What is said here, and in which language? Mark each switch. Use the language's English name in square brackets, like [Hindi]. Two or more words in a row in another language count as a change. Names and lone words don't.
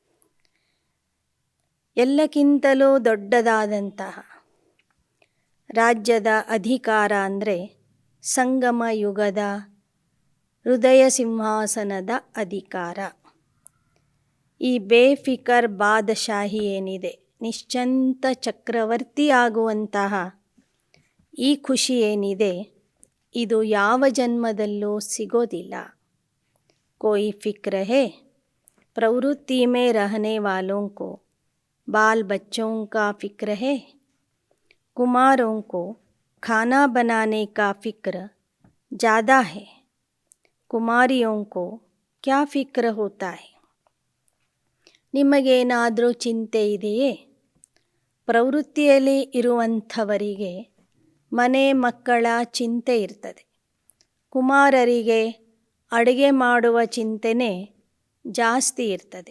[Kannada] ಎಲ್ಲಕ್ಕಿಂತಲೂ ದೊಡ್ಡದಾದಂತಹ ರಾಜ್ಯದ ಅಧಿಕಾರ ಅಂದರೆ ಸಂಗಮ ಯುಗದ ಹೃದಯ ಸಿಂಹಾಸನದ ಅಧಿಕಾರ. ಈ [Hindi] बेफ़िक्र बादशाही [Kannada] ಏನಿದೆ, ನಿಶ್ಚಿಂತ ಚಕ್ರವರ್ತಿ ಆಗುವಂತಹ ಈ ಖುಷಿ ಏನಿದೆ, ಇದು ಯಾವ ಜನ್ಮದಲ್ಲೂ ಸಿಗೋದಿಲ್ಲ. [Hindi] कोई फ़िक्र है, प्रवृत्ति में रहने वालों को बाल बच्चों का फ़िक्र है. कुमारों को खाना बनाने का फ़िक्र ज़्यादा है. कुमारियों को क्या फ़िक्र होता है? [Kannada] ನಿಮಗೇನಾದರೂ ಚಿಂತೆ ಇದೆಯೇ? ಪ್ರವೃತ್ತಿಯಲ್ಲಿ ಇರುವಂಥವರಿಗೆ ಮನೆ ಮಕ್ಕಳ ಚಿಂತೆ ಇರ್ತದೆ. ಕುಮಾರರಿಗೆ ಅಡುಗೆ ಮಾಡುವ ಚಿಂತೆನೇ ಜಾಸ್ತಿ ಇರ್ತದೆ.